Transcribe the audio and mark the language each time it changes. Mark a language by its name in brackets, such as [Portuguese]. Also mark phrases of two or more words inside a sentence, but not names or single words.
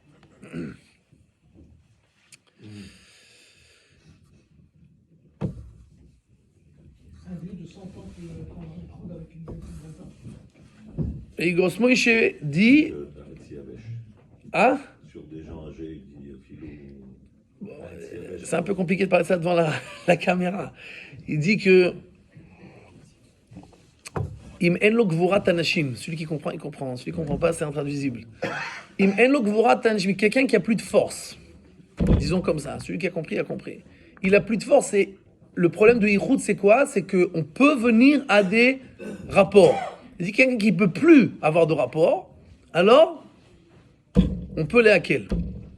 [French] Un vieux de 100 ans qui prend un yichoud avec une vieille de 20 ans. Et Igros Moïse dit ah, Sur des gens âgés, il dit philo. c'est un peu compliqué de parler de ça devant la caméra. Il dit que [Hebrew] אם אין לו גבורת אנשים, [French] celui qui comprend, il comprend. Celui qui comprend pas, c'est intraduisible. [Hebrew] אם אין לו גבורת אנשים, [French] quelqu'un qui a plus de force. Disons comme ça, celui qui a compris, a compris. Il a plus de force et le problème de yichoud, c'est quoi? C'est qu'on peut venir à des rapports. Il dit quelqu'un qui peut plus avoir de rapport, alors on peut les hacker.